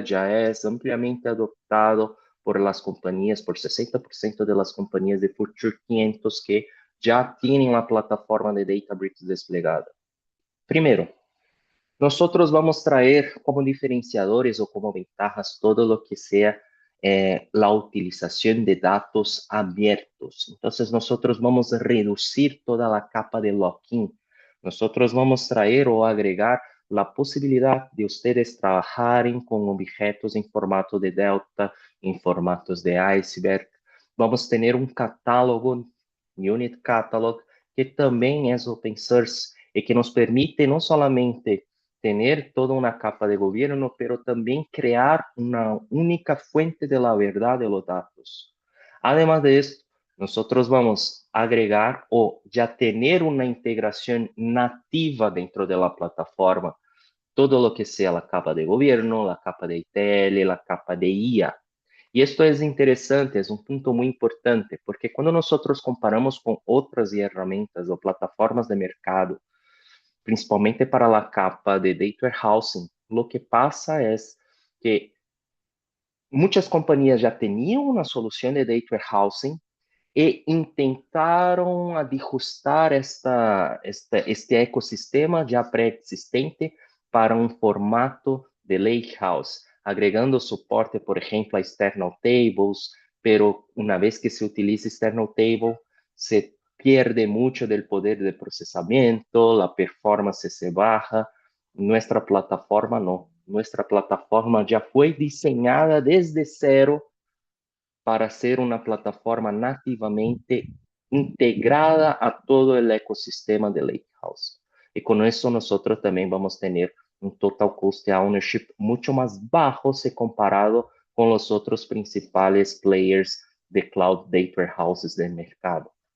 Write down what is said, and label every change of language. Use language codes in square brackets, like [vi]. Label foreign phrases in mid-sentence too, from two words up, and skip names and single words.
[es] Ya es ampliamente adoptado por las compañías, por 60% de las compañías de Fortune 500 que ya tienen la plataforma de Databricks desplegada. Primero, nosotros vamos a traer como diferenciadores o como ventajas todo lo que sea la utilización de datos abiertos. Entonces, nosotros vamos a reducir toda la capa de lock-in. Nosotros vamos a traer o agregar la posibilidad de ustedes trabajarem con objetos en formato de Delta, en formatos de Iceberg. Vamos a tener un catálogo Unit Catalog, [pt] que também é [en] open source [pt] e que nos permite não somente ter toda uma capa de governo, pero também criar uma única [es] fuente de la verdad de los datos. Además de esto, nosotros vamos a agregar o ya tener una integración nativa dentro de la plataforma, todo lo que sea la capa de gobierno, la capa de ITL, la capa de IA. Y esto es interesante, es un punto muy importante, porque cuando nosotros comparamos con otras herramientas o plataformas de mercado, principalmente para la capa de [en] data warehousing, [es] lo que pasa es que muchas compañías ya tenían una solución de [en] data warehousing [pt] e intentaram ajustar este ecossistema já pré-existente para um formato de lakehouse, agregando suporte, por exemplo, a [en] external tables, [pt] pero uma vez que se utiliza [en] external table, [es] se pierde muito del poder de processamento, la performance se baja. Nuestra plataforma no. Nuestra plataforma [pt] já foi [es] diseñada desde cero para ser una plataforma nativamente integrada a todo el ecosistema de Lakehouse. Y con eso nosotros también vamos a tener un [en] total cost [es] de ownership mucho más bajo si comparado con los otros principales players de [en] cloud data warehouses [es] del mercado.